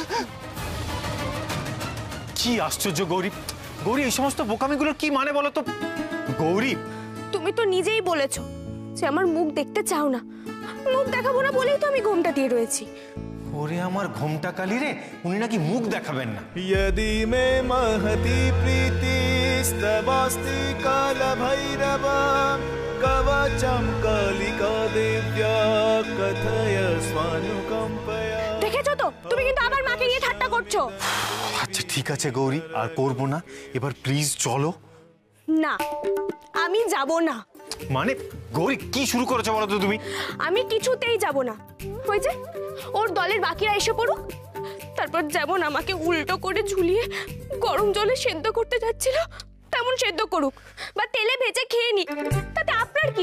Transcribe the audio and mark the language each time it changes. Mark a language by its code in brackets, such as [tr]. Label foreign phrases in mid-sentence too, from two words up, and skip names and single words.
[bn] কি আশ্চর্য গৌরী, গৌরী এই সমস্ত বোকামিগুলোর কি মানে বলো তো? গৌরী, তুমি তো নিজেই বলেছো যে আমার মুখ দেখতে চাও না, মুখ দেখাবো না বলেই তো আমি ঘোমটা দিয়ে রয়েছি। ওরে আমার ঘোমটা কালি রে, উনি নাকি মুখ দেখাবেন না। [sa] यदि मे महति प्रीतिस्तवास्ति कालभैरव कवचं कालिका देव्या कथय स्वानुकम्पया। [bn] দেখেছো তো, তুমি কিন্তু আবার মাকে নিয়ে ঠাট্টা করছো। আচ্ছা ঠিক আছে গৌরী, আর করবো না, এবার প্লিজ চলো। না, আমি যাব না। মানে গৌরী কি শুরু করেছো বলো তো তুমি? আমি কিছুতেই যাব না। ওই যে ওর দলের বাকিরা এসে পড়ুক, তারপর যেমন আমাকে উল্টো করে ঝুলিয়ে গরম জলে সেদ্ধ করতে যাচ্ছিল তেমন সেদ্ধ করুক, বা তেলে ভেজে খেয়ে নি, তাতে আপনার কি?